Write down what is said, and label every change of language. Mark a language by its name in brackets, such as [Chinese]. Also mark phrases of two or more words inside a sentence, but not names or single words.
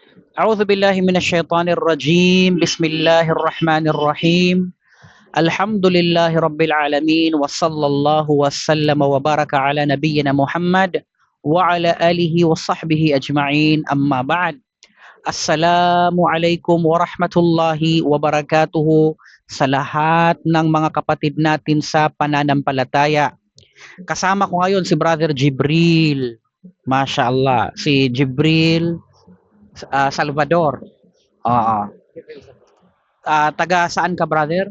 [Arabic] أعوذ بالله من الشيطان الرجيم بسم الله الرحمن الرحيم الحمد لله رب العالمين وصلى الله وسلم وبارك على نبينا محمد وعلى آله وصحبه أجمعين أما بعد السلام عليكم ورحمة الله وبركاته [Filipino] sa lahat ng mga kapatid natin sa pananampalataya. Kasama ko ngayon si Brother Jibril. [Arabic] ما شاء الله, [Filipino] si Jibril Salvador. Oo. Taga saan ka, brother?